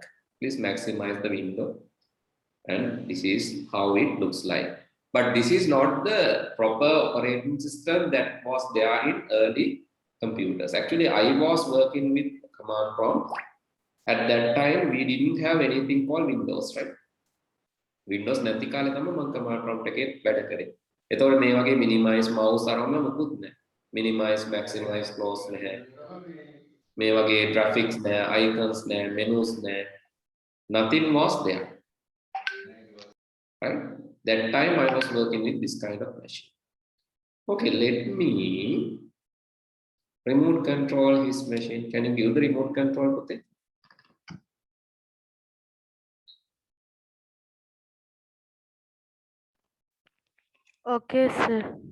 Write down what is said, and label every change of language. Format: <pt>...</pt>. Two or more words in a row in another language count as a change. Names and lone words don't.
<en>Please maximize the window. And this is how it looks like. But this is not the proper operating system that was there in early computers. Actually, I was working with command prompt. At that time, we didn't have anything called Windows, right?</en> <si>Windows නැති කාලේ තමයි මම</si> <en>command prompt</en> <si>එකේ වැඩ කරේ. එතකොට මේ වගේ</si> <en>minimize mouse</en> <si>අරම මොකුත් නැහැ.</si> <en>Minimize, maximize, close</en> <si>නැහැ. මේ වගේ graphics නැහැ, icons නැහැ, menus නැහැ.</si> <en>Nothing was there. Right? That time I was working with this kind of machine. Okay, let me remote control his machine. Can you give the remote control to it? Okay, sir.</en>